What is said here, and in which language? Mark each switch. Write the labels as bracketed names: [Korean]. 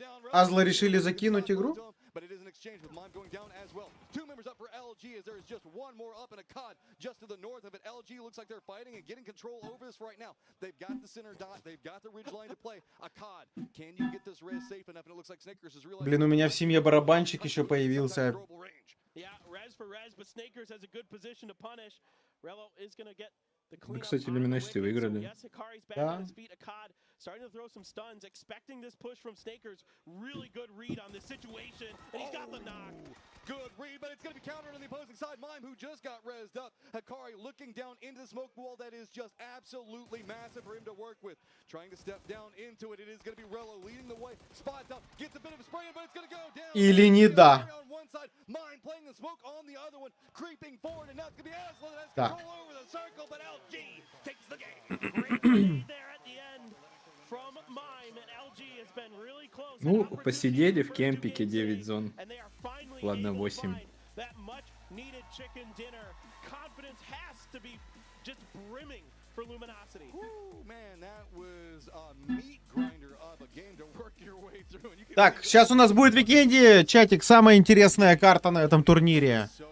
[Russian] Азла решили закинуть игру? [English] exchange with Mime going down as well. 2 members up for LG as there is just one more up and a COD just to the north of it. LG looks like they're fighting and getting control over this right now. They've got the center dot. They've got the ridge line to play. A COD. Can you get this res safe enough? And it looks like Snickers is realizing... [Russian] Блин, у меня в семье барабанщик еще появился. [English] Yeah, res for res, but Snakers has a good position to punish. Rello is going to get the clean. [Russian] Да, кстати, Luminosity выиграли. [English] Yes, Hikari's back [Russian] Да. [English] on his feet. Akkad starting to throw some stuns, expecting this push from Snakers. Really good read on this situation, and he's got the knock. Good read, but it's going to be countered on the opposing side. Mime, who just got rezzed up. Hikari looking down into the smoke wall that is just absolutely massive for him to work with. Trying to step down into it. It is going to be Rello leading the way. Spots up, gets a bit of a spray, but it's going to go down. [Russian] Или не да. [English] On one side, Mime playing the smoke on the other one, creeping forward, and now it's going to be Aslan that has [Russian] Так. [English] control over the circle, but LG takes the game. Great play there at the end from Mime, and LG has been really close. [Russian] Ну, посидели в кемпике 9 зон. Ладно, 8. [English] That much needed chicken dinner. Confidence has to be just brimming for Luminosity. Woo, man, that was a meat grinder of a game to work your way through. And you can [Russian] Так, сейчас у нас будет в викенде, чатик, самая интересная карта на этом турнире.